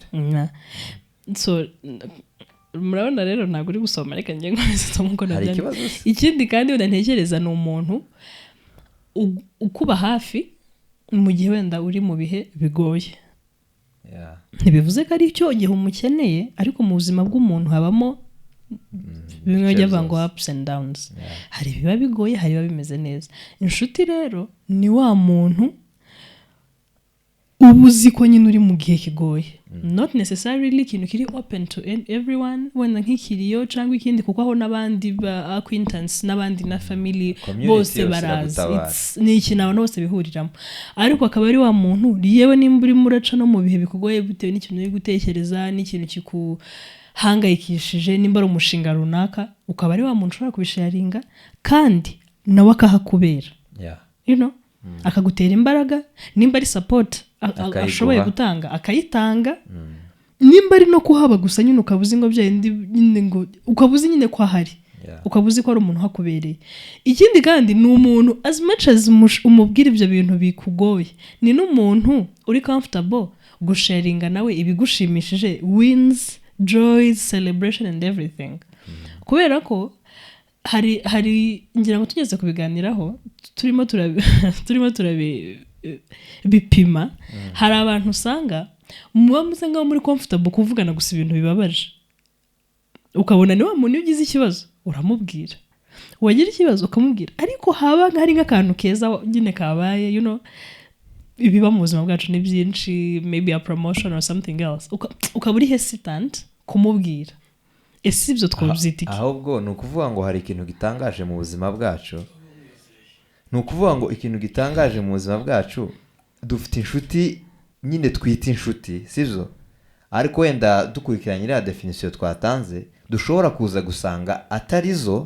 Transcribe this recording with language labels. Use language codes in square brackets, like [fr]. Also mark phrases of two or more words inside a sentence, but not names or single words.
[rw] So murabona rero ntabwo uri gusoma, reka njye nkomeza nkuko nabyanditse. Ikindi kandi ntekereza ni umuntu ukuba hafi mu gihe wenda uri mu bihe bigoye. Ntibivuze ko ari cyo gihe umukeneye, ariko mu buzima bw'umuntu habamo bimwe byava ngo [en] ups and downs. [rw] Hari biba bigoye, hari biba bimeze neza. Inshuti rero ni wa muntu ubuzi ko nyine uri mu gihe kigoye, [en] not necessarily [rw] ikintu kiri [en] open to everyone, [rw] wenda nk'ikiriyo cyangwa ikindi, kuko aho n'abandi ba acquaintance n'abandi na family bose barazi, ni ikintu abantu bose bihuriramo. Ariko akaba ari wa muntu yewe nimba uri muraca no mu bihe bikugoye bitewe n'ikintu uri gutekereza, n'ikintu kikuhangayikishije, nimba ari umushinga runaka, ukaba ari wa muntu ushobora kubisharinga kandi nawe akahakubera, akagutera imbaraga. Nimba ari support ashoboye gutanga akayitanga, nimba ari no kuhaba gusa nyine ukabuzi ngo byindi nyine ngo ukabuzi nyine ko ahari, ukabuzi ko ari umuntu hakubereye. Ikindi kandi ni umuntu [en] as much as [rw] umubwira ibyo bintu bikugoye, ni n'umuntu uri comfortable gusharinga nawe ibigushimishije, [en] wins, joys, celebration and everything. [rw] Kubera ko hari ngira ngo tugeze kubiganiraho turimo bipima. Hari abantu usanga muba musanga muri comfortable kuvugana gusa ibintu bibabaje, ukabona ni wa muntu ugize ikibazo uramubwira, wagira ikibazo ukamubwira, ariko haba hari nk'akantu keza nyine kabaye ibiba mu buzima bwacu ni byinshi, [en] maybe a promotion or something else, [rw] ukaba uri hesitant kumubwira. Ese ibyo twabyitiki ahubwo ni ukuvuga ngo hari ikintu gitangaje mu buzima bwacu, ni ukuvuga ngo ikintu gitangaje mu buzima bwacu, dufite inshuti nyine twita inshuti, sibyo? Ariko wenda dukurikiranye iriya definisiyo twatanze, dushobora kuza gusanga atari zo.